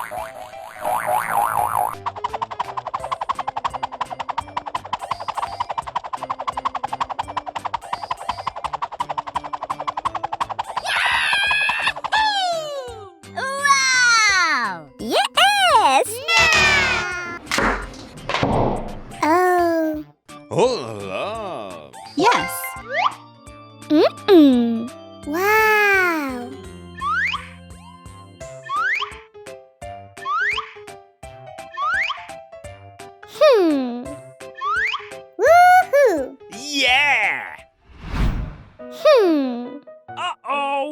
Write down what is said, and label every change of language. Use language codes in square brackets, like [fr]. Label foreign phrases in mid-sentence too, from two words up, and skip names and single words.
[en] Wow! Yes. Oh. [fr] Oh la la. [en] Yes. Wow. Woohoo. Yeah! Uh-oh!